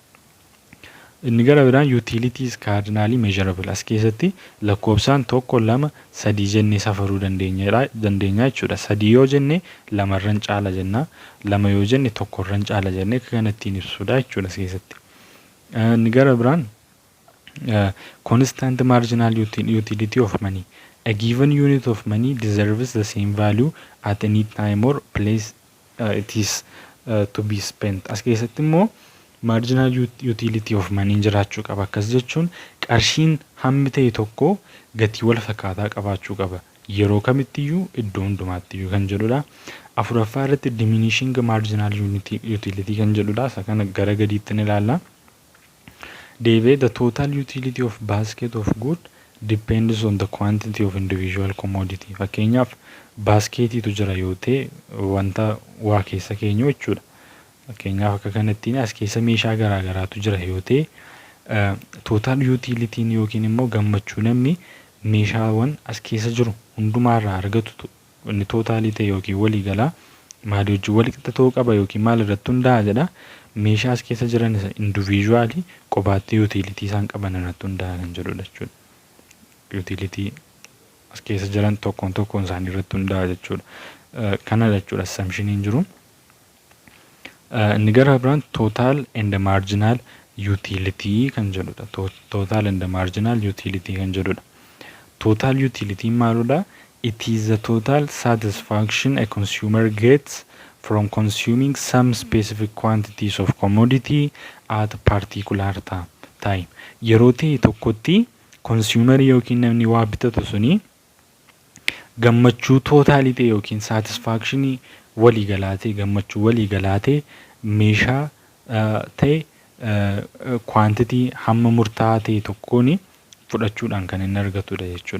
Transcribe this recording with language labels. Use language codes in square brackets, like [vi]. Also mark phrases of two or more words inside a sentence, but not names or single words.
[om] Inni gara biraan [en] utilities cardinally measurable [om] as keessatti lakkoofsaan 1 2 3 jennee safaruu dandeenya jechuudha. 3 yoo jenne 2 irraan caala jenna, 2 yoo jenne 1 irraan caala jennee kanattiin ibsuudha jechuudha as keessatti. Inni gara biraan [en] constant marginal utility of money. A given unit of money deserves the same value at any time or place it is to be spent. [om] As keessatti immoo [en] marginal utility of money [om] jiraachuu qaba. Akkas jechuun qarshiin hammi ta'e tokko gatii wal fakkaataa qabaachuu qaba. Yeroo kamittiyyuu iddoo hundumaattiyyuu kan jedhudha. Afuraffaa irratti [en] diminishing marginal utility [om] kan jedhudha. Isa kana gara gadiitti ni ilaalla. [en] David, the total utility of basket of good depends on the quantity of individual commodity. [om] Fakkeenyaaf baaskeetiitu jira yoo ta'e wanta waa keessa keenyu jechuudha. Fakkeenyaaf akka kanattiin as keessa meeshaa garaa garaatu jira yoo ta'e [en] total utility [om] yookiin immoo gammachuu namni meeshaawwan as keessa jiru hundumaarraa argatu inni tootaalii ta'e yookiin walii galaa maalii wajjin wal qixa ta'uu qaba yookiin maal irratti hundaa'a jedha. Meeshaa as keessa jiran individually qobaatti utility isaan qaban irratti hundaa'a kan jedhudha jechuudha. Utility as keessa jiran tokkoon tokkoon isaanii irratti hundaa'a jechuudha. Kana jechuudha assumptioniin jiru. Inni gara biraan [en] total and marginal utility [om] kan jedhudha. [en] Total and marginal utility [om] kan jedhudha. [en] Total utility maaludha? It is the total satisfaction a consumer gets from consuming some specific quantities of commodity at a particular time. [om] Yeroo ta'e tokkotti consumer yookiin namni waa bitatu suni gammachuu tootaalii ta'e yookiin satisfaction walii galaa ta'e gammachuu walii galaa ta'e meeshaa ta'e quantity hamma murtaa'aa ta'e tokkoon fudhachuudhaan kan inni argatudha jechuudha.